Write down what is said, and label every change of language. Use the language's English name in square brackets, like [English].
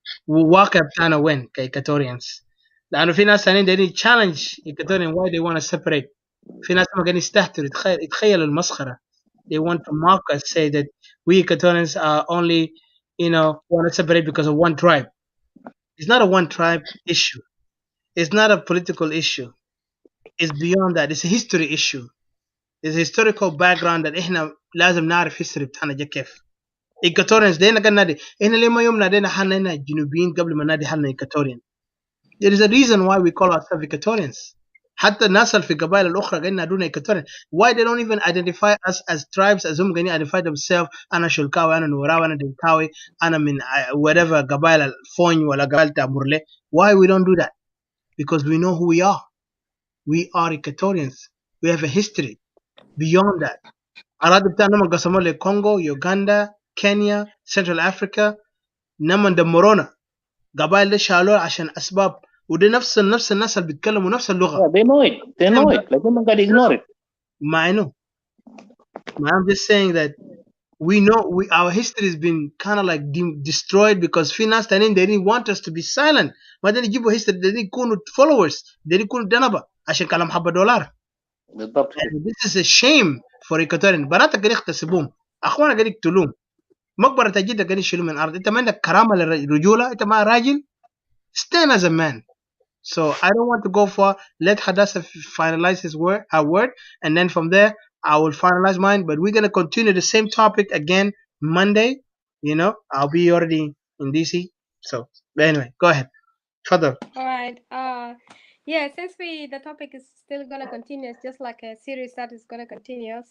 [Arabic] الواقع بتاعنا وين كإيكاتوريانز لأنه في ناس ثانيين دايرين challenge إيكاتوريان [English] why they want to separate [Arabic] في ناس ما قاعدين يستهتروا يتخيلوا المسخرة [English] they want to mock us say that we Equatorians are only want to separate because of one tribe. It's not a one tribe issue. It's not a political issue. It's beyond that. It's a history issue. It's a historical background that [Arabic] إحنا لازم نعرف [English] history [Arabic] بتاعنا جا كيف. Equatorians دينا قلنا دي إحنا لما يوم نادينا حالنا هنا جنوبيين قبل ما نادي حالنا Equatorian. [English] There is a reason why we call ourselves Equatorians. [Arabic] حتى الناس اللي في القبائل الأخرى قاعدين ينادونا Equatorian. [English] Why they don't even identify us as tribes as [Arabic] هم قاعدين [English] identify themselves [Arabic] أنا شلكاوي أنا نوراوي أنا دنكاوي أنا من whatever قبائل الفوني ولا قبائل تامورلي. [English] Why we don't do that? Because we know who we are. We are Equatorians. We have a history beyond that. [Arabic] أراضي بتاعنا لما قسموا لي كونغو، يوغندا، كينيا، سنترال أفريقيا، لما دمرونا قبائل دي شالوه عشان أسباب وده نفس الناس اللي بيتكلموا نفس اللغة. [English] They know it. Like them got ignore it. I know. I'm just saying that we know our history has been kind of like destroyed because [Arabic] في ناس تانيين [English] they didn't want us to be silent. [Arabic] ما داري يجيبوا history [English] they didn't [Arabic] يكونوا followers they didn't يكونوا دنبا عشان كلام حبة دولار. بالضبط. [English] This is a shame for Equatorian. [Arabic] بناتك قاعدين يغتصبوهم، أخوانا قاعدين يقتلوهم، مقبرة جدك قاعدين يشيلوه من الأرض. أنت ما عندك كرامة للرجولة؟ أنت ما راجل؟ [English] Stand as a man. So I don't want to go for. Let Hadassah finalize her word, and then from there I will finalize mine. But we're gonna continue the same topic again Monday. I'll be already in DC. So but anyway, go ahead. Further. All right. Yeah, since the topic is still gonna continue, it's just like a series that is gonna continue.